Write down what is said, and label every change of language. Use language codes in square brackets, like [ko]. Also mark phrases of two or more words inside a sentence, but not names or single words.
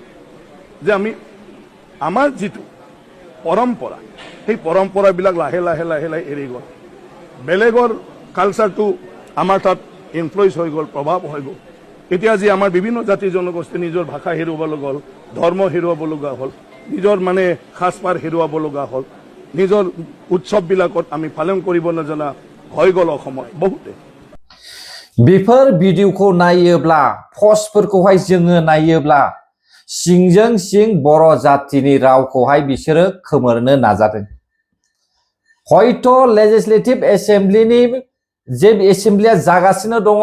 [as] যে আমি আমাৰ যিটো পৰম্পৰা সেই পৰম্পৰাবিলাক লাহে লাহে লাহে লাহে এৰি গ'ল বেলেগৰ কালচাৰটো আমাৰ তাত ইনফ্লুৱেঞ্চ হৈ গ'ল প্ৰভাৱ হৈ গ'ল এতিয়া আজি আমাৰ বিভিন্ন জাতি জনগোষ্ঠী নিজৰ ভাষা হেৰুৱাব লগা হ'ল ধৰ্ম হেৰুৱাব লগা হ'ল নিজৰ মানে সাজপাৰ হেৰুৱাব লগা হ'ল নিজৰ উৎসৱবিলাকত আমি পালন কৰিব নজনা হৈ গ'ল অসমত বহুতে [brx] बेफोर भिडिअखौ नायोब्ला पस्टफोरखौहाय जोङो नायोब्ला सिंजों सिं बर' जातिनि रावखौहाय बिसोरो खोमोरनो नाजादों हयथ' [en] legislative assemblyni [brx] जे एसेम्ब्लिया जागासिनो दङ